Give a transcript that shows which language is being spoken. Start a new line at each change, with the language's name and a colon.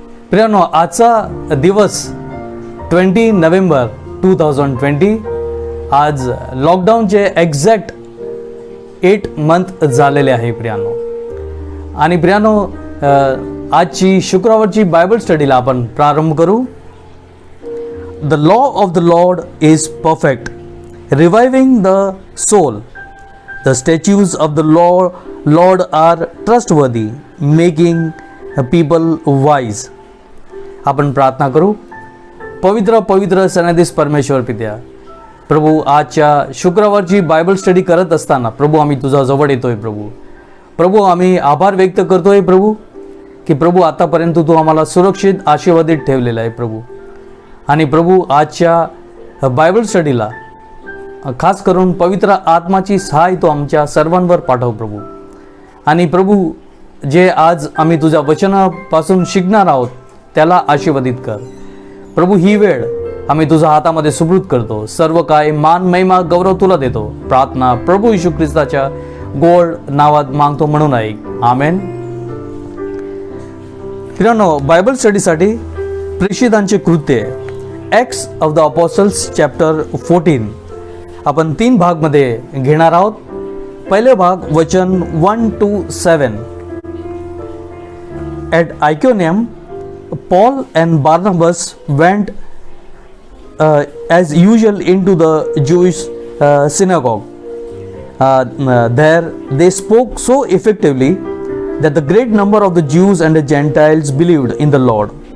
Marathi: प्रियानो, आजचा दिवस 20 नोव्हेंबर 2020, आज लॉकडाऊनचे एक्झॅक्ट 8 मंथ झालेले आहे प्रियानो. आणि प्रियानो, आजची शुक्रवारची बायबल स्टडीला आपण प्रारंभ करू.
English: The law of the Lord is perfect, reviving the soul. The statutes of the Lord are trustworthy, making people wise.
Marathi: आपण प्रार्थना करू. पवित्र पवित्र सन्निधीस परमेश्वर पित्या, प्रभू, आजच्या शुक्रवारची बायबल स्टडी करत असताना प्रभू आम्ही तुझा जवळ येतोय. प्रभू आम्ही आभार व्यक्त करतोय प्रभू, की प्रभू आतापर्यंत तू आम्हाला सुरक्षित आशीर्वादित ठेवलेला आहे प्रभू. आणि प्रभू, आजच्या बायबल स्टडीला खास करून पवित्र आत्माची सहाय तो आमच्या सर्वांवर पाठव प्रभू. आणि प्रभू, जे आज आम्ही तुझ्या वचनापासून शिकणार आहोत त्याला आशीर्वादित कर प्रभू. ही वेळ आम्ही तुझ्या हातामध्ये सुपूर्द करतो. सर्व काय मान महिमा गौरव तुला देतो. प्रार्थना प्रभू येशू ख्रिस्ताच्या गोड नावात मागतो म्हणून ऐक. आमेन. मित्रांनो, बायबल स्टडीसाठी प्रेषितांचे कृत्य,
English: Acts of the Apostles chapter 14
Marathi: आपण 3 भागमध्ये घेणार आहोत. पहिले भाग वचन 1 to 7.
English: At Iconium Paul and Barnabas went as usual into the Jewish synagogue. There they spoke so effectively that the great number of the Jews and the Gentiles believed in the Lord.